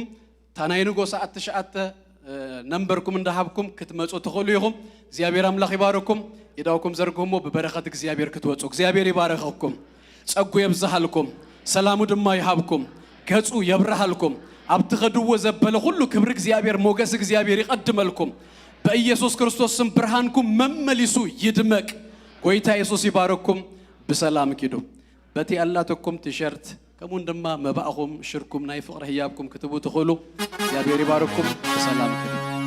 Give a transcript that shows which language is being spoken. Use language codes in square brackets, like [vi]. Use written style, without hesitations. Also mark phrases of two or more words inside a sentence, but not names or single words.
[ti] ታናይ ንጎ ሰዓት 9 ነምበርኩም እንዳሃብኩም ክትመጹ ትኽእሉ ኢኹም እግዚአብሔር አምላኽ ይባርኩም ይዳውኩም ዘርግሁሞ በበረኸት እግዚአብሔር ክትወጹ እግዚአብሔር ይባርኽኩም ጸጉ ይብዛሃልኩም ሰላሙ ድማ ይሃብኩም ገጹ ይብራሃልኩም አብትኸድዎ ዘበለ ሁሉ ክብር እግዚአብሔር ሞገስ እግዚአብሔር ይቀድመልኩም በኢየሱስ ክርስቶስ ስም ብርሃንኩም መመሊሱ ይድመቅ ጎይታ ኢየሱስ ይባርኩም በሰላም ኪዱ በቲ ያላተኩም ቲሸርት ከሙን ድማ መባእኹም ሽርኩም ናይ ፍቅር ህያብኩም ክትቡ ትኽእሉ እግዚአብሔር ይባርኩም በሰላም ኪዱ